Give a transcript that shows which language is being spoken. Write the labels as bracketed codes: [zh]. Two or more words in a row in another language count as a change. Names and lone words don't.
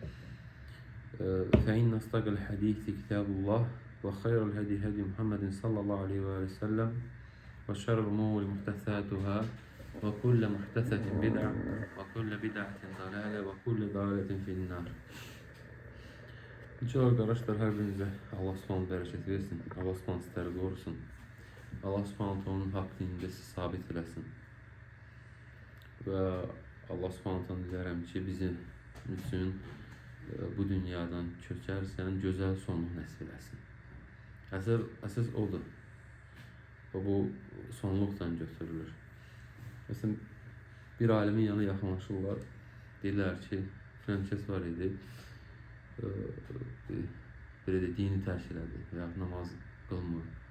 [ar] فإن أصدق الحديث كتاب الله وخير الهدي هدي محمد صلى الله عليه وسلم وشر الأمور محدثاتها وكل محدثة بدعة وكل بدعة ضلالة وكل ضلالة في النار. [tr] Çok arkadaşlar, her birinize [ar] الله سبحانه [tr] bereket versin. [ar] الله سبحانه [tr] sizleri korusun. [ar] الله سبحانه [tr] onun hak dininde sizi sabit eləsin. [az] Ve [ar] الله سبحانه [az] dilerim ki bizim üçün bu dünyadan köçərsən gözəl sonluq nəsib eləsin. Əsas odur. Və bu sonluqdan götürülür. Məsələn, bir alimin yanına yaxınlaşırlar. Deyirlər ki, filan kəs var idi. Belə də dini tərk elədi və ya namaz qılmır.